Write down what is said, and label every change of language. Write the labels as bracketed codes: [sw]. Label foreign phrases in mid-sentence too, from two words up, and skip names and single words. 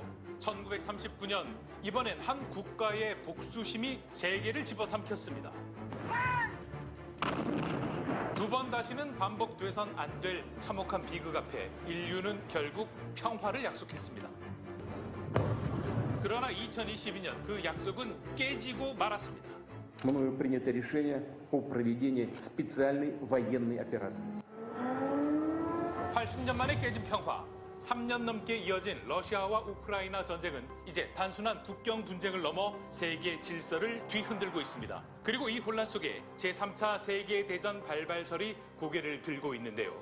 [ko] 1939년 이번엔 한 국가의 복수심이 세계를 집어삼켰습니다. 두 번 다시는 반복돼선 안 될 참혹한 비극 앞에 인류는 결국 평화를 약속했습니다. 그러나 2022년 그 약속은 깨지고 말았습니다. [ru] Мною принято решение о проведении специальной военной операции. [ko] 80년 만에 깨진 평화, 3년 넘게 이어진 러시아와 우크라이나 전쟁은 이제 단순한 국경 분쟁을 넘어 세계 질서를 뒤흔들고 있습니다. 그리고 이 혼란 속에 제3차 세계대전 발발설이 고개를 들고 있는데요.